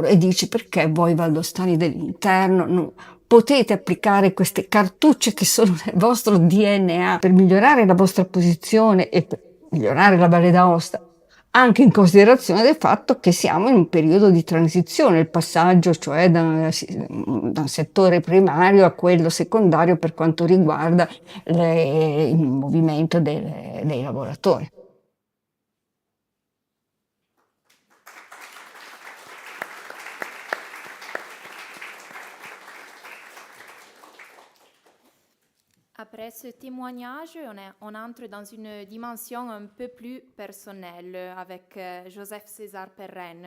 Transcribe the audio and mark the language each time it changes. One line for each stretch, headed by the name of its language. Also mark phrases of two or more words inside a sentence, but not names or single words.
Italian: E dici: perché voi valdostani dell'interno non potete applicare queste cartucce che sono nel vostro DNA per migliorare la vostra posizione e per migliorare la Valle d'Aosta, anche in considerazione del fatto che siamo in un periodo di transizione, il passaggio cioè da un settore primario a quello secondario per quanto riguarda il movimento dei lavoratori.
French: Après ce témoignage, on entre dans une dimension un peu plus personnelle avec Joseph César Perren.